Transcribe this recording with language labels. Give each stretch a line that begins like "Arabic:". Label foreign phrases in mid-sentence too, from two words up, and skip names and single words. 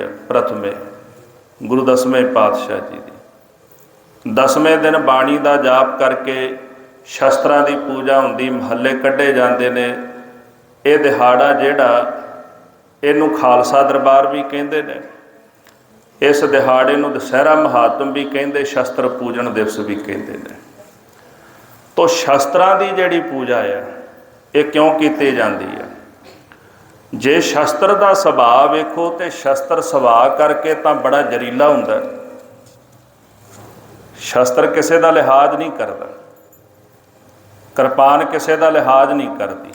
Punjabi: ਪ੍ਰਥਮੇ ਗੁਰੂ 10ਵੇਂ ਪਾਤਸ਼ਾਹ ਜੀ ਦੀ 10ਵੇਂ ਦਿਨ ਬਾਣੀ ਦਾ ਜਾਪ ਕਰਕੇ ਸ਼ਸਤਰਾਂ ਦੀ ਪੂਜਾ ਹੁੰਦੀ, ਮਹੱਲੇ ਕੱਢੇ ਜਾਂਦੇ ਨੇ। ਇਹ ਦਿਹਾੜਾ ਜਿਹੜਾ, ਇਹਨੂੰ ਖਾਲਸਾ ਦਰਬਾਰ ਵੀ ਕਹਿੰਦੇ ਨੇ। ਇਸ ਦਿਹਾੜੇ ਨੂੰ ਦਸਹਿਰਾ ਮਹਾਤਮ ਭੀ ਕਹਿੰਦੇ, ਸ਼ਸਤਰ ਪੂਜਨ ਦਿਵਸ ਭੀ ਕਹਿੰਦੇ ਨੇ। ਤੋ ਸ਼ਸਤਰਾਂ ਦੀ ਜਿਹੜੀ ਪੂਜਾ ਹੈ ਏ ਕਿਉਂ ਕੀਤੀ ਜਾਤੀ ਹੈ? ਜੇ ਸ਼ਸਤਰ ਕਾ ਸੁਭਾਅ ਵੇਖੋ ਤੋ ਸ਼ਸਤਰ ਸੁਭਾਅ ਕਰਕੇ ਤੋ ਬੜਾ ਜ਼ਰੀਲਾ ਹੁੰਦਾ।
Hindi: शस्त्र किसी का लिहाज नहीं करता, कृपान किसी का लिहाज नहीं करती।